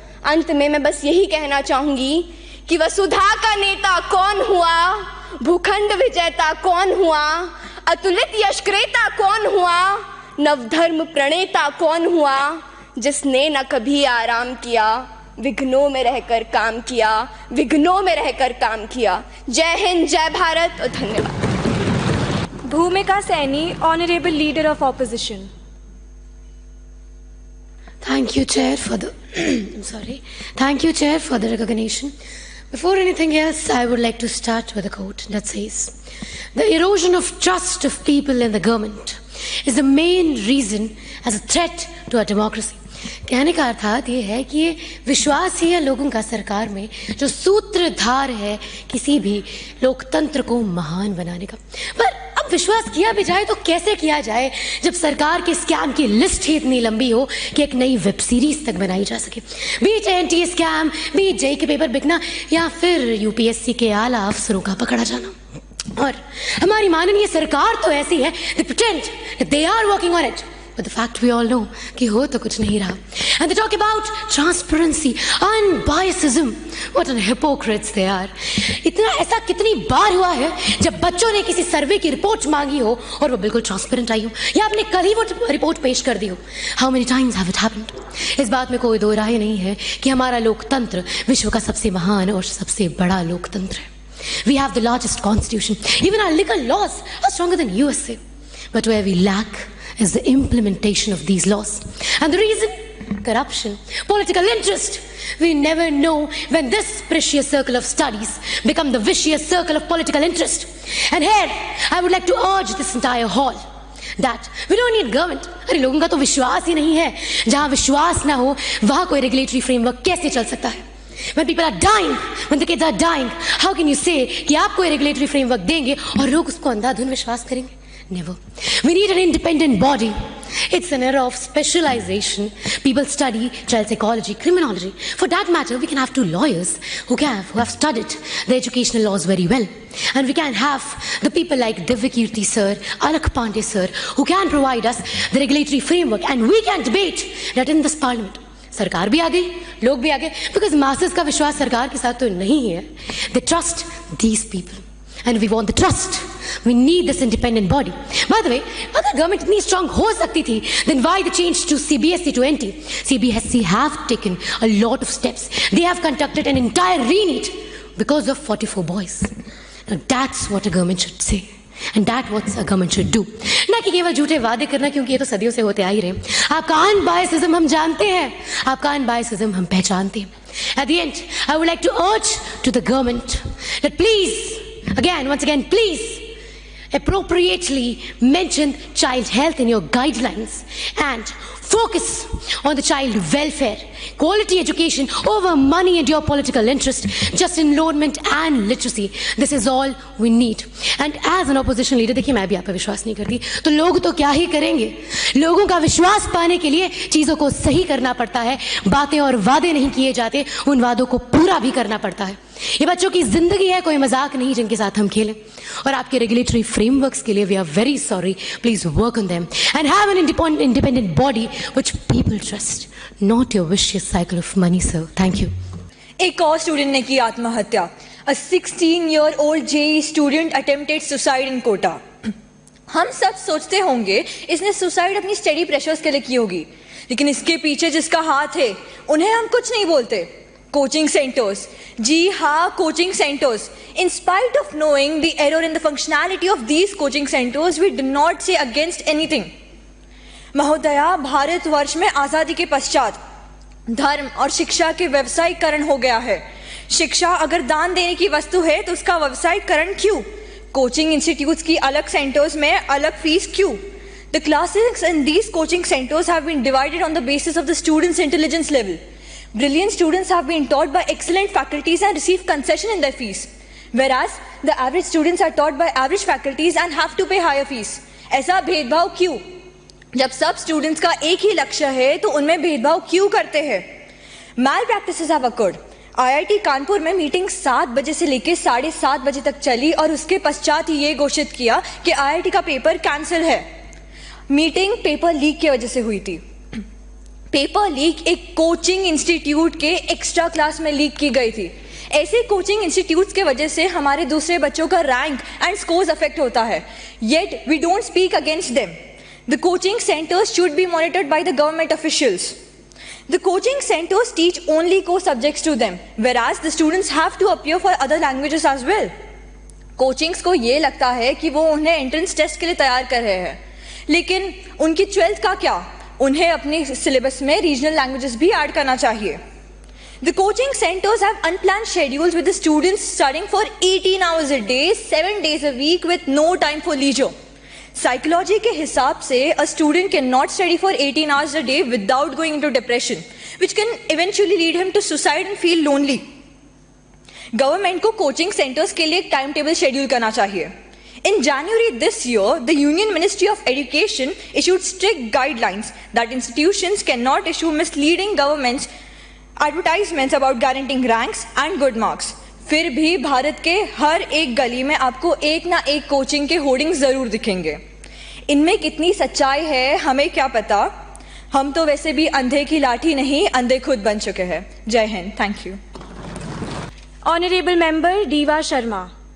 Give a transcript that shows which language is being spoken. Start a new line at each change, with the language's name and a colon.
Hindi: अंत में मैं बस यही कहना चाहूंगी कि वसुधा का नेता कौन हुआ, भूखंड विजेता कौन हुआ, अतुलित यशक्रेता कौन हुआ, नवधर्म प्रणेता कौन हुआ, जिसने न कभी आराम किया, विघ्नों में रहकर काम किया, विघ्नों में रहकर काम किया। जय हिंद, जय भारत और धन्यवाद।
English: Bhumika Saini, honourable leader of opposition. Thank you, Chair, for the Thank you, Chair, for the recognition. Before anything else, I would like to start with a quote that says, "The erosion of trust of people in the government is the main reason as a threat to our democracy."
Hindi: कहने का अर्थात ये है कि ये विश्वास ही है लोगों का सरकार में, जो सूत्रधार है किसी भी लोकतंत्र को महान बनाने का। पर अब विश्वास किया भी जाए तो कैसे किया जाए जब सरकार के स्कैम की लिस्ट ही इतनी लंबी हो कि एक नई वेब सीरीज तक बनाई जा सके। बीच NT स्कैम, बीच JEE के पेपर बिकना, या फिर UPSC के आला अफसरों का पकड़ा जाना। और हमारी माननीय सरकार तो ऐसी है,
English: they pretend that they are working on it, but the fact we all know
Hindi: कि हो तो कुछ नहीं रहा।
English: And they talk about transparency, unbiasedism. What an hypocrites they are.
Hindi: इतना ऐसा कितनी बार हुआ है जब बच्चों ने किसी सर्वे की रिपोर्ट मांगी हो और वो बिल्कुल ट्रांसपेरेंट आई हो, या आपने कल ही वो रिपोर्ट पेश कर दी हो।
English: How many times have it happened?
Hindi: इस बात में कोई दो राय नहीं है कि हमारा लोकतंत्र विश्व का सबसे महान और सबसे बड़ा लोकतंत्र है।
English: We have the largest constitution. Even our legal laws are stronger than USA. But where we lack is the implementation of these laws. And the reason? Corruption, political interest. We never know when this precious circle of studies become the vicious circle of political interest. And here, I would like to urge this entire hall that we don't need government.
Hindi: अरे लोगों का तो विश्वास ही नहीं है। जहाँ विश्वास ना हो वहाँ कोई रेगुलेटरी फ्रेमवर्क कैसे चल सकता है?
English: When people are dying, when the kids are dying, how can you say
Hindi: कि आप कोई
English: regulatory framework
Hindi: देंगे और लोग उसको अंधाधुन विश्वास करेंगे?
English: Never. We need an independent body. It's an era of specialization. People study child psychology, criminology. For that matter, we can have 2 lawyers who have studied the educational laws very well. And we can have the people like Divyakirti sir, Alakh Pandey sir, who can provide us the regulatory framework, and we can debate that in this parliament.
Hindi: सरकार भी आ गई, लोग भी आ गए,
English: because masses
Hindi: का विश्वास सरकार के साथ तो नहीं है.
English: They trust these people. And we want the trust. We need this independent body. By the way, अगर government इतनी strong
Hindi: हो सकती थी,
English: then why the change to CBSE to NT? CBSE have taken a lot of steps. They have conducted an entire re-NEET because of 44 boys. Now that's what a government should say. And that's what a government should do.
Hindi: ना कि केवल झूठे वादे करना, क्योंकि ये तो सदियों से होते आ ही रहे. आपका अनबायसिज्म हम जानते हैं, आपका अनबायसिज्म हम पहचानते हैं.
English: At the end, I would like to urge to the government that please, once again, please appropriately mention child health in your guidelines and focus on the child welfare. Quality education over money and your political interest. Just enrollment and literacy. This is all we need. And as an opposition leader,
Hindi: देखिए मैं भी आप पे विश्वास नहीं करती, तो लोग तो क्या ही करेंगे. लोगों का विश्वास पाने के लिए चीजों को सही करना पड़ता है. बातें और वादे नहीं किए जाते, उन वादों को पूरा भी करना पड़ता है. ये बच्चों की जिंदगी है, कोई मजाक नहीं जिनके साथ हम खेलें. और आपके रेगुलेटरी फ्रेमवर्क्स के लिए
English: We are very sorry. Please work on them and have an independent body which people trust, not your vicious cycle of money sir. Thank you.
Hindi: एक और स्टूडेंट ने की आत्महत्या.
English: A 16-year-old JEE student attempted suicide in Kota.
Hindi: हम सब सोचते होंगे इसने सुसाइड अपनी स्टडी प्रेशर्स के लिए की होगी, लेकिन इसके पीछे जिसका हाथ है उन्हें हम कुछ नहीं बोलते. Coaching centres. जी हाँ, coaching centres.
English: In spite of knowing the error in the functionality of these coaching centers, we do not say against anything.
Hindi: महोदया, भारतवर्ष में आजादी के पश्चात धर्म और शिक्षा के व्यवसायीकरण हो गया है. शिक्षा अगर दान देने की वस्तु है तो उसका व्यवसायीकरण क्यों? कोचिंग इंस्टीट्यूट्स की अलग सेंटर्स में अलग फीस क्यों?
English: The classes in these coaching centers have been divided on the basis of the students' intelligence level. Brilliant students have been taught by excellent faculties and receive concession in their fees, whereas the average students are taught by average faculties and have to pay higher fees.
Hindi: ऐसा भेदभाव क्यों? जब सब students का एक ही लक्ष्य है तो उनमें भेदभाव क्यों करते हैं?
English: Malpractices have occurred.
Hindi: IIT Kanpur में मीटिंग 7 बजे से लेकर 7:30 बजे तक चली और उसके पश्चात ही ये घोषित किया कि IIT का पेपर कैंसिल है. मीटिंग पेपर लीक की वजह से हुई थी. पेपर लीक एक कोचिंग इंस्टीट्यूट के एक्स्ट्रा क्लास में लीक की गई थी. ऐसे कोचिंग इंस्टीट्यूट्स के वजह से हमारे दूसरे बच्चों का रैंक एंड स्कोर्स अफेक्ट होता है.
English: Yet we don't speak against them. The coaching centres should be monitored by the government officials. The coaching centers teach only core subjects to them, whereas the students have to appear for other languages as well.
Hindi: Coachings को ये लगता है कि वो उन्हें entrance test के लिए तैयार कर रहे हैं, लेकिन उनकी 12th का क्या? उन्हें अपने सिलेबस में रीजनल लैंग्वेजेस भी ऐड करना चाहिए.
English: The coaching centers have unplanned schedules with the students studying for 18 hours a day, 7 days a week with no time for leisure. Psychology
Hindi: के हिसाब से
English: a student cannot study for 18 hours a day without going into depression, which can eventually lead him to suicide and feel lonely.
Hindi: Government को coaching centers के लिए एक timetable schedule करना चाहिए.
English: In January this year, the Union Ministry of Education issued strict guidelines that institutions cannot issue misleading governments advertisements about guaranteeing ranks and good marks.
Hindi: फिर भी भारत के हर एक गली में आपको एक ना एक कोचिंग के होर्डिंग्स जरूर दिखेंगे. इनमें कितनी सच्चाई है हमें क्या पता. हम तो वैसे भी अंधे की लाठी नहीं, अंधे खुद बन चुके हैं. जय Hind.
English: Thank you. Honourable member Deeva Sharma.